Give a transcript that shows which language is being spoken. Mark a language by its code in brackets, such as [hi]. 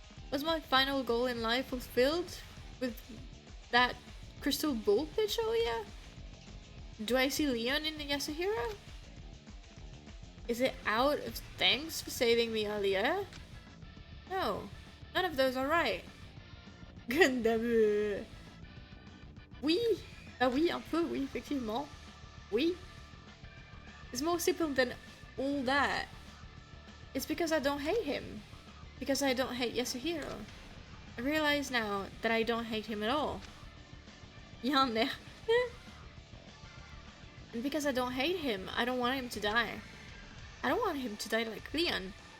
[en] Was my final goal in life fulfilled with that crystal ball pitch earlier? Do I see Leon in Yasuhiro? Is it out of thanks for saving me earlier? No, none of those are right. Gundam. [fr] Oui, ah oui, un peu, oui, effectivement. Oui. [en] It's more simple than all that. It's because I don't hate him. Because I don't hate Yasuhiro. I realize now that I don't hate him at all. Yanne. And because I don't hate him, I don't want him to die. I don't want him to die like Leon.